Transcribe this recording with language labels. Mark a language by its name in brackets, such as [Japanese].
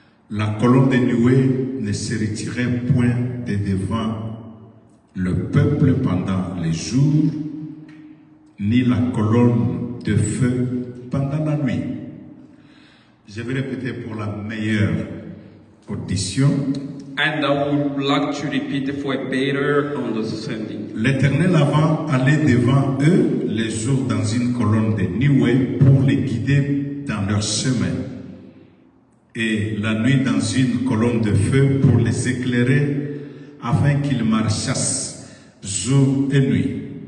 [French] La colonne de nuée ne se retirait point de devant le peuple pendant les jours, ni la colonne de feu pendant la nuit. Je vais répéter pour la meilleure audition. [English] And I would like to repeat it for a better understanding. [French] L'Éternel allait devant eux les jours dans une colonne de nuée pour les guider dans leur chemin, et la nuit dans une colonne de feu pour les éclairer, afin qu'ils marchassent jour et nuit.